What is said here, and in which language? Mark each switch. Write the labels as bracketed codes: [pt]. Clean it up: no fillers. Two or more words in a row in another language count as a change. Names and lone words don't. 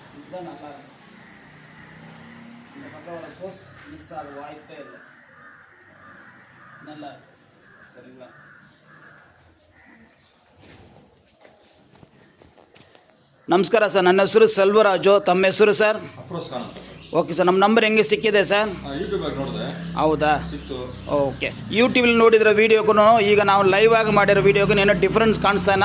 [ta] இதுதான் நல்லா இருக்கும். இந்த பக்கம் வர சோர்ஸ் மிஸ் ஆக வாய்ப்பே இல்லை. நல்லா இருக்கும். சரிங்களா? [kn] ನಮಸ್ಕಾರ ಸರ್, ನನ್ನ ಹೆಸರು ಸೆಲ್ವರಾಜು. ತಮ್ಮ ಹೆಸರು ಸರ್? ಅಫ್ರೋಸ್ ಖಾನ್ ಅಂತ ಸರ್. ಓಕೆ ಸರ್, ನಮ್ಮ ನಂಬರ್ ಹೆಂಗೆ ಸಿಕ್ಕಿದೆ ಸರ್? ಯೂಟ್ಯೂಬಲ್ಲಿ ನೋಡಿದೆ. ಹೌದಾ? ಸಿಕ್ತು. ಓಕೆ. ಯೂಟ್ಯೂಬಲ್ಲಿ ನೋಡಿದ್ರೆ ವೀಡಿಯೋಗೂ ಈಗ ನಾವು ಲೈವ್ ಆಗಿ ಮಾಡಿರೋ ವೀಡಿಯೋಗೂ ಏನೋ ಡಿಫ್ರೆನ್ಸ್ ಕಾಣಿಸ್ತಾನಾ?